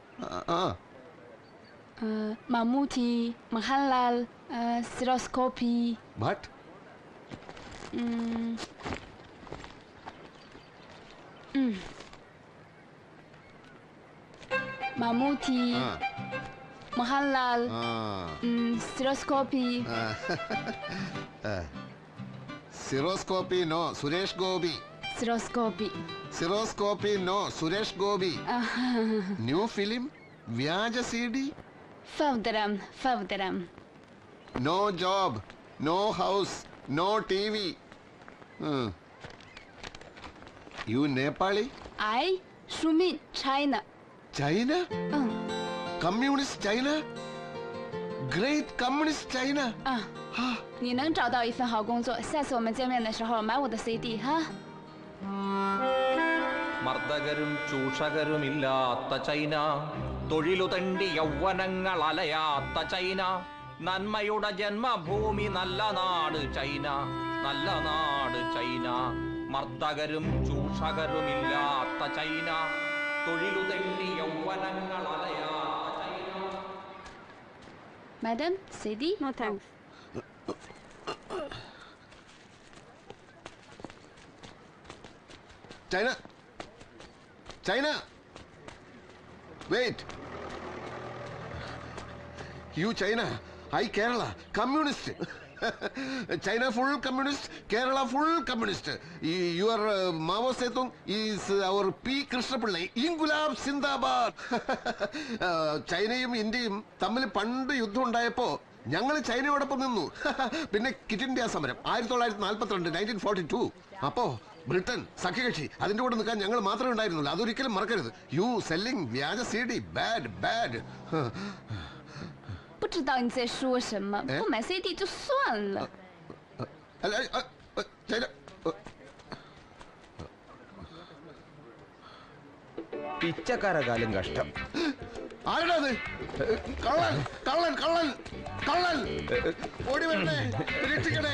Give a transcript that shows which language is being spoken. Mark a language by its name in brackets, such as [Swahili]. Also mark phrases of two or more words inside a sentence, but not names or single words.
[English] Mammootty, Mahalal, Stereoscopy. What? Mammootty, Mahalal, Stereoscopy. Stereoscopy no Suresh Gopi. Stereoscopy. Stereoscopy no Suresh Gopi. New film വ്യാജ CD. Favdaram. no job, no house, no TV. you Nepali? I Shumin, China. ചൈന? communist China? great communist China? [Chinese] 你能找到一份好工作，下次我们见面的时候买我的 CD 哈。 [Malayalam] മർദ്ദകരും ചൂഷകരുമില്ലാത്ത ചൈന, തൊഴിലു തണ്ടി യൗവനങ്ങൾ അലയാത്ത ചൈന, നന്മയുടെ ജന്മഭൂമി നല്ല നാട് ചൈന, നല്ല നാട് ചൈന. മർദ്ദകരും ചൂഷകരുമില്ലാത്ത ചൈന, തൊഴിലു തണ്ടി യൗവനങ്ങൾ അലയാത്ത ചൈന. [English] Madam, CD? No thanks. China. Wait. You China, I Kerala, communist. China full communist, Kerala full communist. Your Mao Zedong is our P. Krishnapillai. [Hindi] Ingulab Sindabad. [Malayalam] ചൈനയും ഇന്ത്യയും തമ്മിൽ പണ്ട് യുദ്ധം ഉണ്ടായപ്പോ ഞങ്ങൾ ചൈനയോടൊപ്പം നിന്നു. പിന്നെ കിറ്റ് ഇന്ത്യ സമരം 1942 1942. അപ്പോ ബ്രിട്ടൻ സഖ്യകക്ഷി അതിന്റെ കൂടെ നിൽക്കാൻ ഞങ്ങൾ മാത്രമേ ഉണ്ടായിരുന്നുള്ളൂ. അതൊരിക്കലും മറക്കരുത്. [English] you selling [Malayalam] വ്യാജ CD [English] bad bad. [Chinese] 不知道你在说什么，不买 CD 就算了。 [Malayalam] പിച്ചക്കാരകാലം കഷ്ടം. ആരാ അത്? കള്ളൻ കള്ളൻ കള്ളൻ കള്ളൻ ഓടി വരണേ, രക്ഷിക്കണേ.